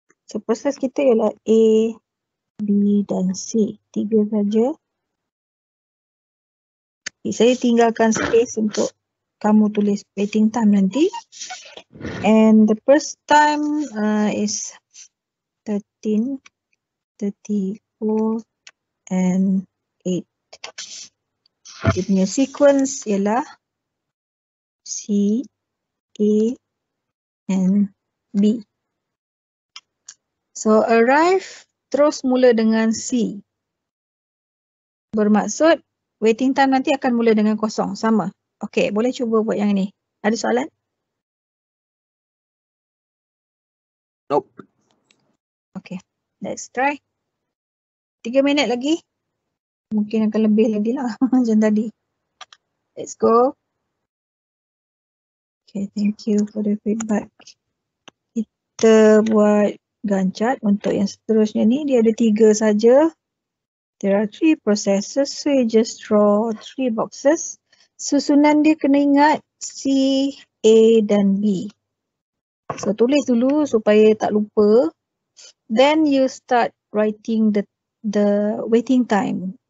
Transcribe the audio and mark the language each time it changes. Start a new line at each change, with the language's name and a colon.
Malay: So proses kita ialah A, B dan C. 3 saja. Saya tinggalkan space untuk kamu tulis waiting time nanti.
English: And the first time is 13, 34 and 8.
Malay: Dia punya sequence ialah C, A and B. So arrive terus mula dengan C. Bermaksud waiting time nanti akan mula dengan kosong. Sama. Okey, boleh cuba buat yang ini. Ada soalan?
English: Nope. Okay, let's try.
Malay: 3 minit lagi. Mungkin akan lebih lagi lah macam tadi.
English: Let's go. Okay, thank you for the feedback.
Malay: Kita buat Gantt chart untuk yang seterusnya ni. Dia ada 3 saja.
English: There are 3 processes, so you just draw 3 boxes.
Malay: Susunan dia kena ingat C, A dan B.
English: So
Malay: tulis dulu supaya tak lupa.
English: Then you start writing the waiting time.